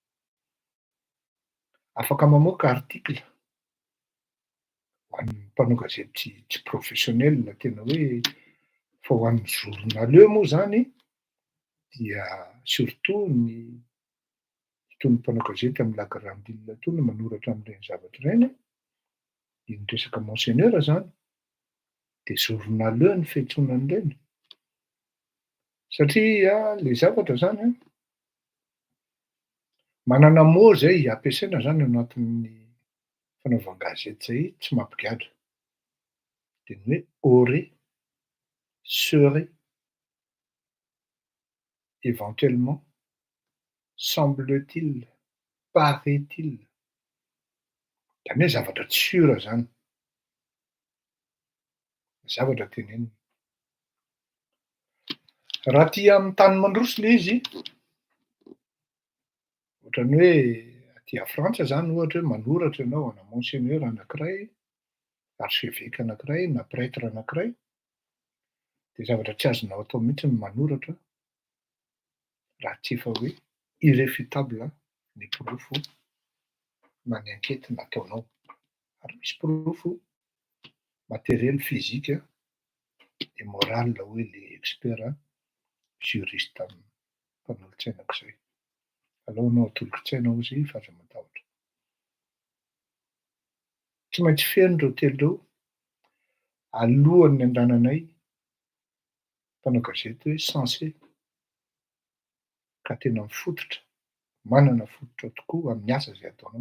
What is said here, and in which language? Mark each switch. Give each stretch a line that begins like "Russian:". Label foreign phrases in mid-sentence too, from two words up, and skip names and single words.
Malagasy: Afaka mamoaka article ho an'ny mpanao gazety tsy professionnel tena hoe fa ho an'ny journaleux moa zany dia surtout ny itony mpanao gazety amin'ny
French: la grande île
Malagasy: itony manoratra amin'ireny zavatra ireny, iny resaka monseigneur zany dia journaleux ny fiantsoana an'ireny. Satria ilay zavatra zany manana mot zay ampiasaina zany ao anatin'ny fanaovan-gazety zay tsy mampigadra. Dia ny hoe
French: aurait, serait, éventuellement, semble-t-il, paraît-il.
Malagasy: Izany hoe zavatra tsy sura zany. Zavatra tenenina. Raha aty amin'ny tany mandroso ilay izy, ohatran'ny hoe aty Frantsa zany ohatra hoe manoratra ianao ana monseigneur anankiray, archevêque anankiray na prêtre anankiray, dia zavatra tsy azonao atao mihitsy ny manoratra raha tsy efa hoe irréfutable ny porofo na ny ankety nataonao. Ary misy porofo
French: matériel physique et moral
Malagasy: hoe
French: les experts juriste
Malagasy: mpanolo-tsaina aok'izay. Aleo ianao atolotry-tsaina ho izy fa aza matahotra. Tsy maintsy feno ireo telo ireo alohan'ny andananay mpanao gazety hoe censé ka tena mifototra, manana fototra tokoa amin'ny asa izay ataonao.